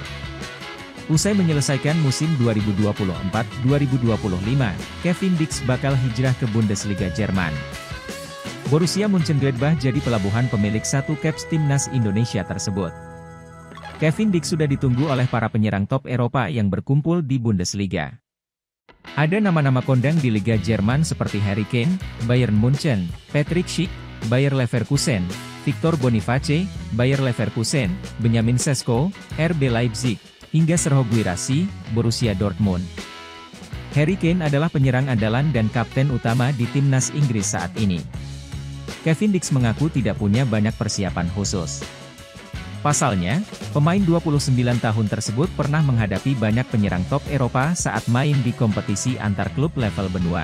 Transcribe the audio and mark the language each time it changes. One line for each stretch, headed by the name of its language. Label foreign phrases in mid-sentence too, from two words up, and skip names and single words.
Indonesian: Usai menyelesaikan musim 2024-2025, Kevin Dix bakal hijrah ke Bundesliga Jerman. Borussia Mönchengladbach jadi pelabuhan pemilik satu caps timnas Indonesia tersebut. Kevin Dix sudah ditunggu oleh para penyerang top Eropa yang berkumpul di Bundesliga. Ada nama-nama kondang di Liga Jerman seperti Harry Kane, Bayern Munchen, Patrick Schick, Bayer Leverkusen, Victor Boniface, Bayer Leverkusen, Benjamin Sesko, RB Leipzig, hingga Serhou Guirassy, Borussia Dortmund. Harry Kane adalah penyerang andalan dan kapten utama di timnas Inggris saat ini. Kevin Dix mengaku tidak punya banyak persiapan khusus. Pasalnya, pemain 29 tahun tersebut pernah menghadapi banyak penyerang top Eropa saat main di kompetisi antar klub level benua.